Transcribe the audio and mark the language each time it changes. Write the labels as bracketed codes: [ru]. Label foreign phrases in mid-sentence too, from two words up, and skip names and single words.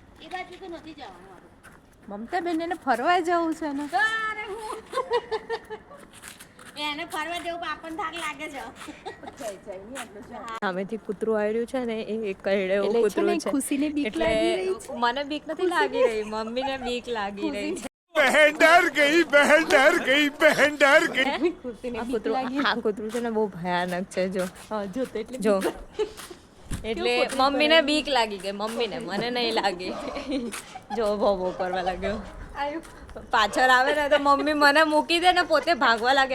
[gu] મમતા બેન એને ફરવા જવું છે ને. એને ફરવા જેવું આપણને થાક લાગે છે. સામેથી કૂતરું આવ્યું છે ને, એ કરડે એવું કૂતરું છે. ખુશીને બીક એટલે મને બીક નથી લાગી રહી, મમ્મીને બીક લાગી રહી છે. [hi] बहन डर गई, बहन डर गई, बहन डर गई. [gu] આ કૂતરું છે ને બહુ ભયાનક છે. જો જો એટલે મમ્મીને બીક લાગી ગઈ, મમ્મીને, મને નહીં લાગી. જો ભો કરવા લાગ્યો. પાછળ આવે ને તો મમ્મી મને મૂકી દે ને પોતે ભાગવા લાગે.